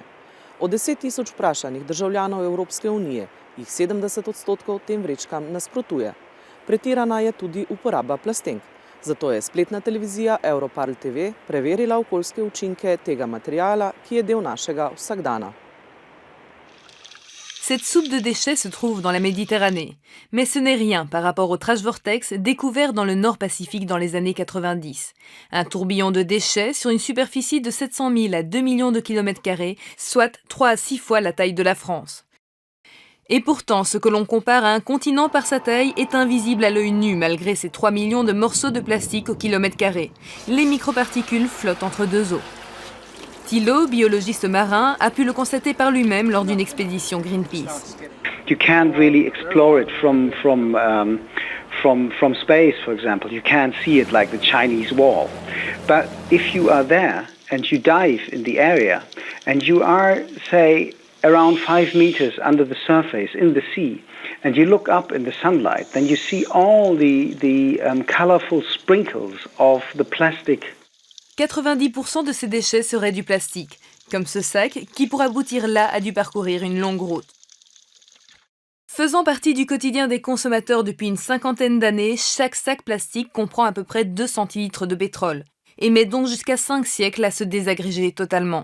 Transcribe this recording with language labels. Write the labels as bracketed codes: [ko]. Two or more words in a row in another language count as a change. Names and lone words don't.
[sl] Od 10 tisoč vprašanih državljanov Evropske unije jih 70% tem vrečkam nasprotuje. Pretirana je tudi uporaba plastenk. Zato je spletna televizija Evroparl TV preverila okoljske učinke tega materiala, ki je del našega vsakdana. [fr] Cette soupe de déchets se trouve dans la Méditerranée. Mais ce n'est rien par rapport au [en] trash vortex [fr] découvert dans le Nord Pacifique dans les années 90. Un tourbillon de déchets sur une superficie de 700 000 à 2 millions de kilomètres carrés, soit 3 à 6 fois la taille de la France. Et pourtant, ce que l'on compare à un continent par sa taille est invisible à l'œil nu malgré ces 3 millions de morceaux de plastique au kilomètre carré. Les microparticules flottent entre deux eaux. Thilo, biologiste marin, a pu le constater par lui-même lors d'une expédition Greenpeace. [en] You can't really explore it from space, for example. You can't see it like the Chinese wall. But if you are there and you dive in the area and you are, say, around 5 meters under the surface in the sea, and you look up in the sunlight, then you see all the colorful sprinkles of the plastic. [fr] 90% de ces déchets seraient du plastique, comme ce sac qui, pour aboutir là, a dû parcourir une longue route. Faisant partie du quotidien des consommateurs depuis une 50aine d'années, chaque sac plastique comprend à peu près 2 centilitres de pétrole, et met donc jusqu'à 5 siècles à se désagréger totalement.